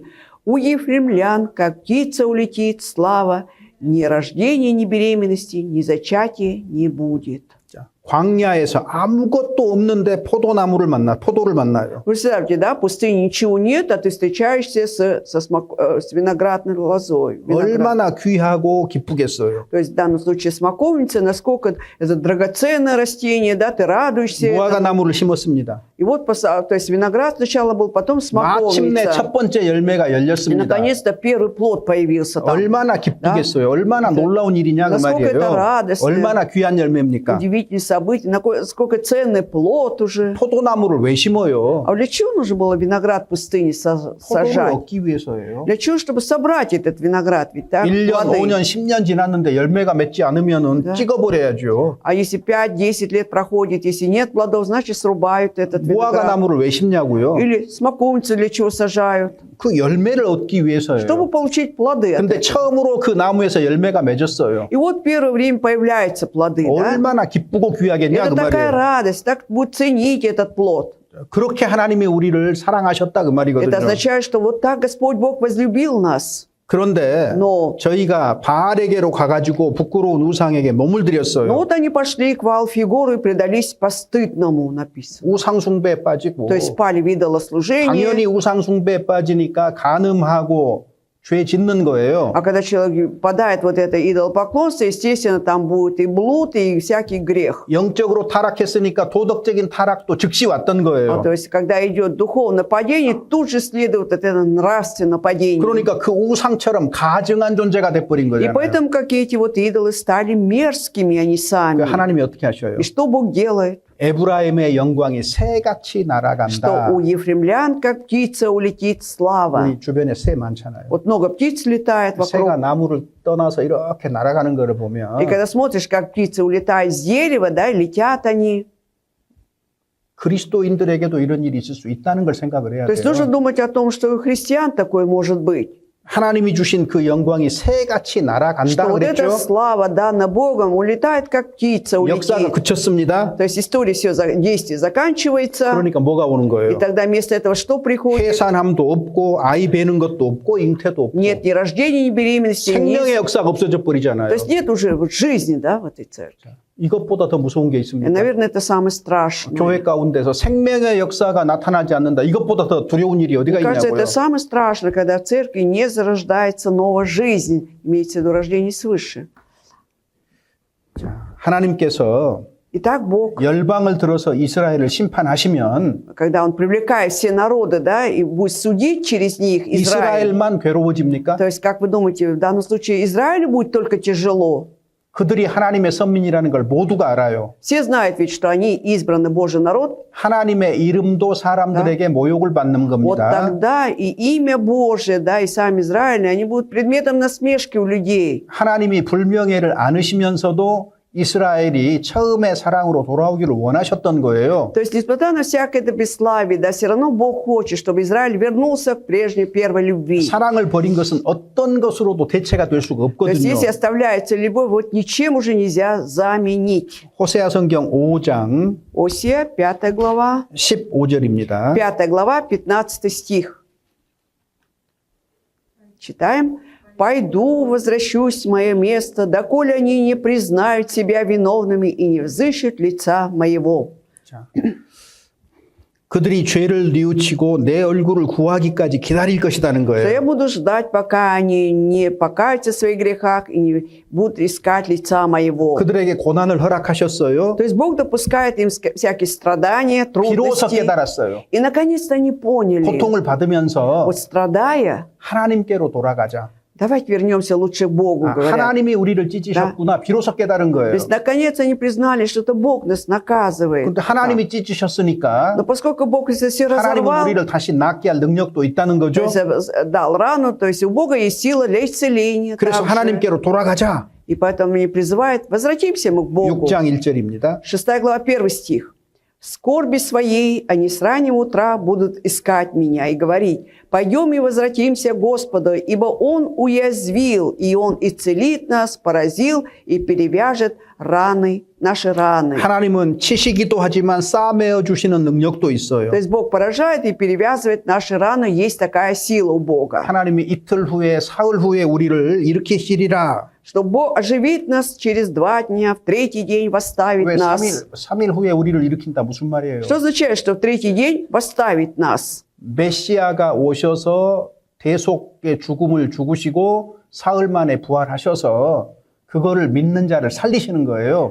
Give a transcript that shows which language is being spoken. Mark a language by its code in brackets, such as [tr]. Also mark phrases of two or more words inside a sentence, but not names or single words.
[ru] У ефремлян, как птица улетит, слава, ни рождения, ни беременности, ни зачатия не будет». [ko] 자, 광야에서 아무것도 없는데 포도를 만나요. [ru] Представьте, да, в пустыне ничего нет, а ты встречаешься с виноградной лозой. [ko] 얼마나 귀하고 기쁘겠어요. [ru] То есть в данном случае смоковница, насколько это драгоценное растение, да, ты радуешься [ko] 무화과 [ru] этому. [ko] 나무를 심었습니다. [ru] И вот, то есть виноград сначала был, потом [ko] 마침내 [ru] смоковница. [ko] 첫 번째 열매가 [ru] И [ko] 열렸습니다. [ru] наконец-то первый плод появился там. [ko] 얼마나 기쁘겠어요. 얼마나 놀라운 일이냐 그 [ru] насколько это [ko] 말이에요. [ru] радостно. [ko] 얼마나 귀한 열매입니까? [ru] Удивительное событие, насколько ценный плод уже. [ko] 포도나무를 왜 심어요? [ru] А для чего нужно было виноград в пустыне [ko] 포도를 [ru] сажать? [ko] 얻기 위해서예요. [ru] Для чего? Чтобы собрать этот виноград, ведь так? [ko] 1년, [ru] плоды. [ko] 5년, 10년 지났는데 열매가 맺지 않으면 [ru] Да. [ko] 찍어버려야죠. [ru] А если 5-10 лет проходит, если нет плодов, значит срубают этот [ko] 무화과 [ru] виноград. [ko] 나무를 왜 심냐고요? [ru] Или смоковницу для чего сажают? [ko] 그 열매를 얻기 위해서예요. [ru] Чтобы получить плоды. от [ko] 근데 [ru] этого. [ko] 처음으로 그 나무에서 열매가 맺었어요. [ru] И вот первое время появляются плоды. Да? [ko] 얼마나 기쁘고 귀하겠냐 [ru] Это [ko] 그 [ru] такая [ko] 말이에요. [ru] радость, так будет ценить этот плод. [ko] 그렇게 하나님이 우리를 사랑하셨다 그 말이거든요. [ru] Это означает, что вот так Господь Бог возлюбил нас. [ko] 그런데 [ru] Но, [ko] 저희가 바알에게로 가가지고 부끄러운 우상에게 몸을 [ru] но [ko] 들였어요. [ru] вот они пошли к Ваал-Фигору и предались постыдному, написано. [ko] 우상숭배에 빠지고 [ru] То есть пали в идолослужение. [ko] 당연히 우상숭배에 빠지니까 간음하고 죄 짓는 거예요. [ru] А когда человек падает вот это идолопоклонство, естественно, там будет и блуд, и всякий грех. [ko] 영적으로 타락했으니까 도덕적인 타락도 즉시 왔던 거예요. [ru] То есть, когда идет духовное падение, тут же следует это нравственное падение. [ko] 그러니까 그 우상처럼 가증한 존재가 돼버린 [ru] И [ko] 거잖아요. [ru] поэтому, как эти вот идолы стали мерзкими, они сами. [ko] 하나님이 어떻게 하셔요? [ru] И что Бог делает? [ko] 에브라임의 영광이 새같이 [ru] Что [ko] 날아간다. [ru] у ефремлян, как птица, улетит слава. [ko] 우리 주변에 새 많잖아요. [ru] Вот много птиц летает [ko] 새가 [ru] вокруг. [ko] 나무를 떠나서 이렇게 날아가는 거를 보면 [ru] И когда смотришь, как птицы улетают с дерева, да, и летят они, [ko] 그리스도인들에게도 이런 일이 있을 수 있다는 걸 생각을 해야 [ru] То есть нужно [ko] 돼요. [ru] думать о том, что у христиан такое может быть. [ko] 하나님이 주신 그 영광이 새같이 [ru] Что [ko] 날아간다 [ru] вот эта [ko] 그랬죠. [ru] слава, данная Богом, улетает, как птица [ko] 역사가 [ru] улетит. [ko] 그쳤습니다. [ru] То есть история все, действие заканчивается. [ko] 그러니까 뭐가 오는 [ru] И [ko] 거예요? [ru] тогда вместо этого что приходит? [ko] 해산함도 없고 아이 베는 것도 없고 잉태도 없고 [ru] Нет ни рождения, ни беременности, [ko] 생명의 [ru] ни... [ko] 역사가 없어져 [ru] То [ko] 버리잖아요. [ru] есть нет уже вот жизни, да, в этой церкви. [ko] 이것보다 더 무서운 게 [ru] И, [ko] 있습니다. [ru] наверное, это самое страшное. [ko] 교회 가운데서 생명의 역사가 나타나지 않는다. 이것보다 더 두려운 일이 어디가 [ru] Мне кажется, [ko] 있냐고요. [ru] это самое страшное, когда в церкви не зарождается новая жизнь, имеется в виду рождение свыше. [ko] 하나님께서 [ru] Итак, Бог, [ko] 열방을 들어서 이스라엘을 심판하시면 [ru] когда Он привлекает все народы, да, и будет судить через них Израиль. [ko] 이스라엘만 괴로워집니까? [ru] То есть, как вы думаете, в данном случае Израилю будет только тяжело? [ko] 그들이 하나님의 선민이라는 걸 모두가 알아요. [ru] Все знают ведь, что они избранный Божий народ. [ko] 하나님의 이름도 사람들에게 모욕을 받는 [ru] Вот [ko] 겁니다. [ru] тогда и имя Божие, да, и сам Израиль, они будут предметом насмешки у людей. [ko] 하나님이 불명예를 안으시면서도 이스라엘이 처음의 사랑으로 돌아오기를 원하셨던 거예요. [ru] То есть, несмотря на всякое это бесславие, да, все равно Бог хочет, чтобы Израиль вернулся к прежней первой любви. [ko] 사랑을 버린 것은 어떤 것으로도 대체가 될 수가 [ru] То есть, [ko] 없거든요. [ru] если оставляется любовь, вот ничем уже нельзя заменить. [ko] 호세아 성경 5장 [ru] Осия, 5 глава, [ko] 15절입니다. [ru] 5 глава, 15 стих. Читаем. «Пойду, возвращусь в мое место, доколе они не признают себя виновными и не взыщут лица моего». [ko] 그들이 죄를 뉘우치고 내 얼굴을 구하기까지 기다릴 것이라는 [ru] Что я [ko] 거예요. [ru] буду ждать, пока они не покаются в своих грехах и не будут искать лица моего. [ko] 그들에게 고난을 허락하셨어요. [ru] То есть Бог допускает им всякие страдания, [ko] 비로소 [ru] трудности. [ko] 깨달았어요. [ru] И наконец-то они поняли, [ko] 고통을 받으면서 [ru] вот страдая, [ko] 하나님께로 돌아가자. [ru] давайте вернемся лучше к Богу, говорят. [ko] 하나님이 우리를 찢으셨구나. 비로소 깨달은 [ru] То [ko] 거예요. [ru] есть наконец они признали, что это Бог нас наказывает. [ko] 근데 하나님이 찢으셨으니까 [ru] Но поскольку Бог это все [ko] 하나님은 [ru] разорвал, [ko] 우리를 다시 낫게 할 능력도 있다는 [ru] то [ko] 거죠. [ru] есть дал рану, то есть у Бога есть сила для исцеления. [ko] 그래서 [ru] также. [ko] 하나님께로 돌아가자. [ru] И поэтому они призывают, возвратимся мы к Богу. [ko] 6장 1절입니다. [ru] 6 глава, 1 стих. «В скорби своей они с раннего утра будут искать меня и говорить, пойдем и возвратимся к Господу, ибо Он уязвил, и Он исцелит нас, поразил и перевяжет раны, наши раны». [ko] 하나님은 치시기도 하지만 싸매어 주시는 능력도 있어요. [ru] То есть Бог поражает и перевязывает наши раны, есть такая сила у Бога. [ko] 하나님이 이틀 후에 사흘 후에 우리를 일으키시리라. [ru] Что Бог оживит нас через 2 дня, в 3-й день восставит [ko] 왜 [ru] нас. [ko] 3일 후에 우리를 일으킨다 무슨 말이에요? [ru] Что означает, что в 3-й день восставит нас? [ko] 메시아가 오셔서 대속의 죽음을 죽으시고 사흘 만에 부활하셔서 그거를 믿는 자를 살리시는 거예요.